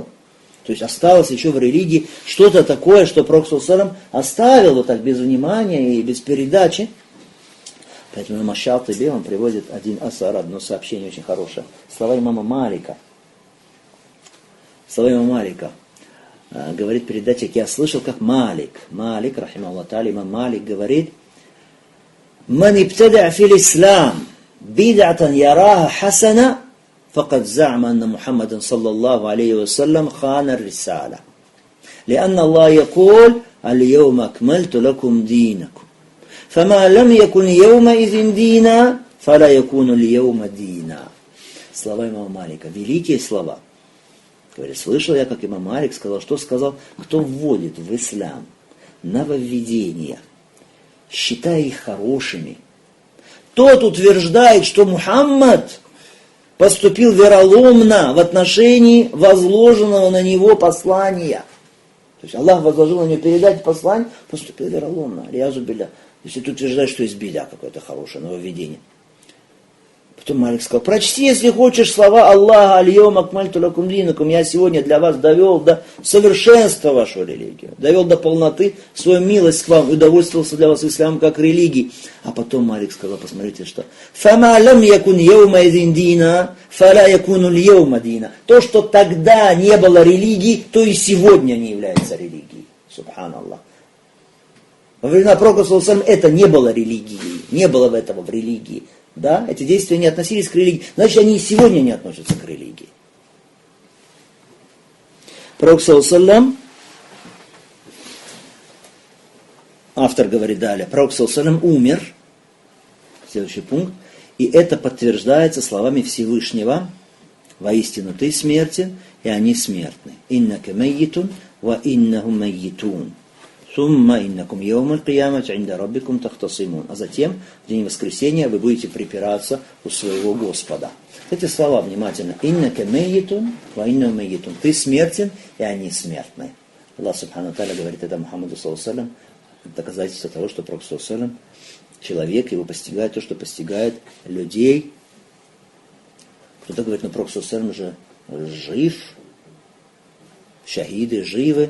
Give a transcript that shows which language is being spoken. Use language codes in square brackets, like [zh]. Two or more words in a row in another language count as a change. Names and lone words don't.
[ru] То есть осталось еще в религии что-то такое, что пророк оставил вот так без внимания и без передачи. Поэтому имам Аш-Шатиби, он приводит один асар, одно сообщение очень хорошее. Слова имама Малика. Слова имама Малика. Говорит передатчик, я слышал, как Малик, [ar] رحمه الله تعالى, [ru] имам Малик говорит, [ar] «من ابتدع في الإسلام بدعة يراها حسنة فقد زعم أن محمدا صلى الله عليه وسلم خان الرسالة. لأن الله يقول اليوم أكملت لكم دينكم. فما لم يكن يومئذ دينا فلا يكون اليوم دينا». [ru] Слова имама Малика, великие слова. Говорит, слышал я, как имам Малик сказал, что сказал, кто вводит в ислам нововведения, считая их хорошими, тот утверждает, что Мухаммад поступил вероломно в отношении возложенного на него послания. То есть Аллах возложил на него передать послание, поступил вероломно. [ar] العياذ بالله. [ru] Если ты утверждаешь, что есть бида какое-то хорошее нововведение. Потом Малик сказал, прочти, если хочешь, слова Аллаха, [ar] اليوم أكملت لكم دينكم, [ru] я сегодня для вас довел до совершенства вашу религию, довел до полноты свою милость к вам, удовольствовался для вас ислам как религии. А потом Малик сказал, посмотрите, что [ar] «فما لم يكن يومئذ دينا فلا يكون اليوم دينا». [ru] То, что тогда не было религии, то и сегодня не является религией. Субханаллах. Во времена пророка это не было религией, не было этого в религии. Да, эти действия не относились к религии, значит, они и сегодня не относятся к религии. Пророк, саллаллаху, автор говорит далее, пророк, саллаллаху, умер, следующий пункт, и это подтверждается словами Всевышнего, воистину ты смертен, и они смертны. [ar] إنك ميت وإنهم ميتون. [ru] А затем, в день воскресения, вы будете припираться у своего Господа. Эти слова внимательно. [ar] «إنك ميت وإن ميتون». [ru] Ты смертен, и они смертны. Аллах [ar] سبحانه تعالى [ru] говорит это Мухаммаду саллаллаху, доказательство того, что Пророк саллаллаху, человек, его постигает то, что постигает людей. Кто-то говорит, но Пророк саллаллаху же жив, шахиды живы.